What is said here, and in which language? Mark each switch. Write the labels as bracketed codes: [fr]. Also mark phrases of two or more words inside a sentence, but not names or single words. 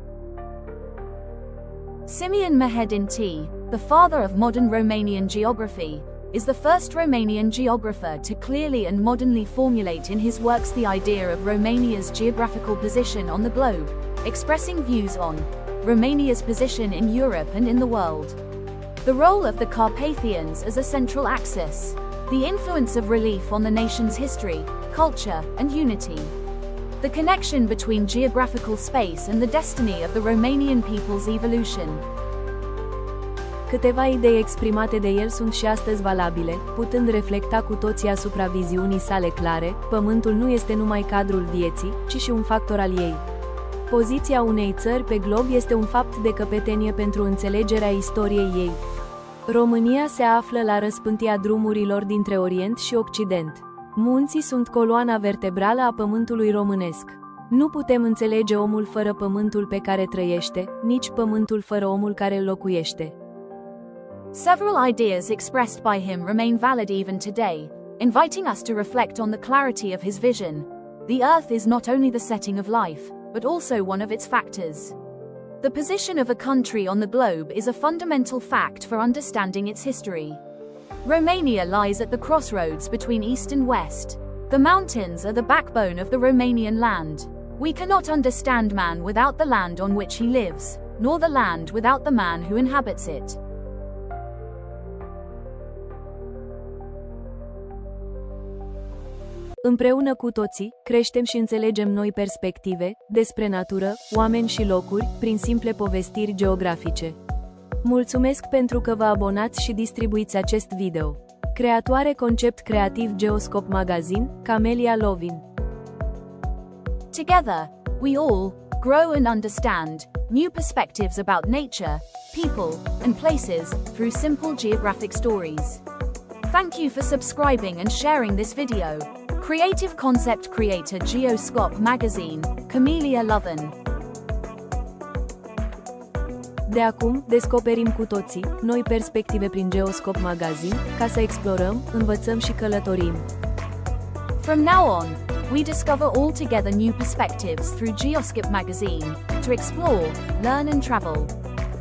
[en] Simeon Mehedinți, the father of modern Romanian geography, is the first Romanian geographer to clearly and modernly formulate in his works the idea of Romania's geographical position on the globe, expressing views on Romania's position in Europe and in the world. The role of the Carpathians as a central axis, the influence of relief on the nation's history, culture, and unity. The connection between geographical space and the destiny of the Romanian people's evolution. [ro] Câteva idei exprimate de el sunt și astăzi valabile, putând reflecta cu toții asupra viziunii sale clare: pământul nu este numai cadrul vieții, ci și un factor al ei. Poziția unei țări pe glob este un fapt de căpetenie pentru înțelegerea istoriei ei. România se află la răspântia drumurilor dintre Orient și Occident. Munții sunt coloana vertebrală a pământului românesc. Nu putem înțelege omul fără pământul pe care trăiește, nici pământul fără omul care îl locuiește. [en] Several ideas expressed by him remain valid even today, inviting us to reflect on the clarity of his vision. The earth is not only the setting of life, but also one of its factors. The position of a country on the globe is a fundamental fact for understanding its history. Romania lies at the crossroads between East and West. The mountains are the backbone of the Romanian land. We cannot understand man without the land on which he lives, nor the land without the man who inhabits it. [ro] Împreună cu toții, creștem și înțelegem noi perspective, despre natură, oameni și locuri, prin simple povestiri geografice. Mulțumesc pentru că vă abonați și distribuiți acest video. Creatoare concept creativ Geoscope Magazine, Camelia Lovin. [en] Together, we all grow and understand new perspectives about nature, people, and places through simple geographic stories. Thank you for subscribing and sharing this video. Creative concept creator Geoscope Magazine, Camelia Lovin. [ro] De acum, descoperim cu toții noi perspective prin Geoscope Magazine, ca să explorăm, învățăm și călătorim. [en] From now on, we discover altogether new perspectives through Geoscope Magazine, to explore, learn and travel.